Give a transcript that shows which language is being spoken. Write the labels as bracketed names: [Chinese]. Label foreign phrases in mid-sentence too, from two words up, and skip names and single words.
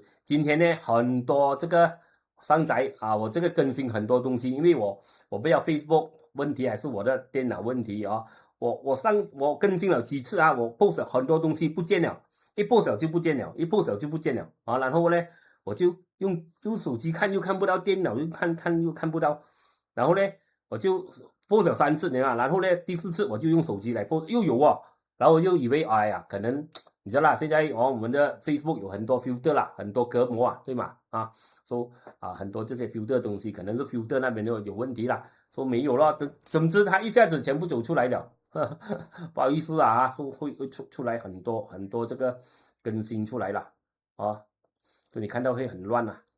[Chinese] 今天呢很多這個上載我這個更新很多東西，因為我不知道 Facebook 問題還是我的電腦問題我更新了幾次我 post 很多東西不見了，一 post 就不見了，然後呢我就用手機看又看不到，電腦又看又看不到，然後呢我就 post 3次然後呢第4次我就用手機來 post 又有然後我又以為可能你知道啦，現在我們的 Facebook 有很多 filter 啦，很多隔膜對嗎很多這些 filter 的東西可能是 filter 那邊有問題啦，說沒有了，總之它一下子全部走出來了不好意思會出來很多這個更新出來了所以你看到會很亂